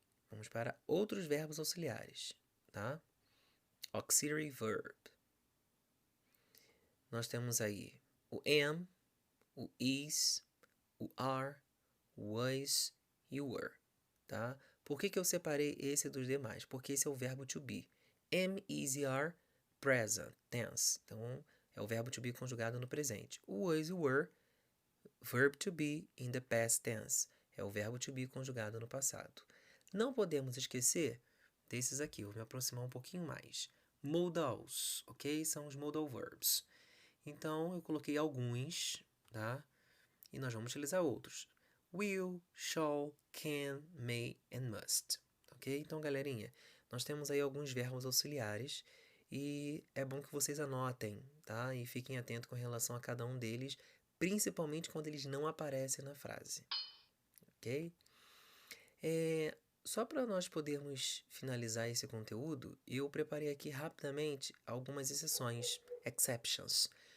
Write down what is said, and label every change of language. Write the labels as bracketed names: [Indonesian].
[Portuguese] Vamos para outros verbos auxiliares, tá? [English] Auxiliary verb. [Portuguese] Nós temos aí o am, o is, o are, o was e o were, tá? Por que eu separei esse dos demais? Porque esse é o verbo to be. Am, is e are, present tense. Então, é o verbo to be conjugado no presente. [English] O was e o were, verb to be in the past tense. [Portuguese] É o verbo to be conjugado no passado. Não podemos esquecer desses aqui. Vou me aproximar um pouquinho mais. Modals, ok? São os modal verbs. Então, eu coloquei alguns, tá? E nós vamos utilizar outros. [English] Will, shall, can, may and must. Ok? [Portuguese] Então, galerinha, nós temos aí alguns verbos auxiliares e é bom que vocês anotem, tá? E fiquem atentos com relação a cada um deles, principalmente quando eles não aparecem na frase. Ok? Só para nós podermos finalizar esse conteúdo, eu preparei aqui rapidamente algumas exceções, exceptions.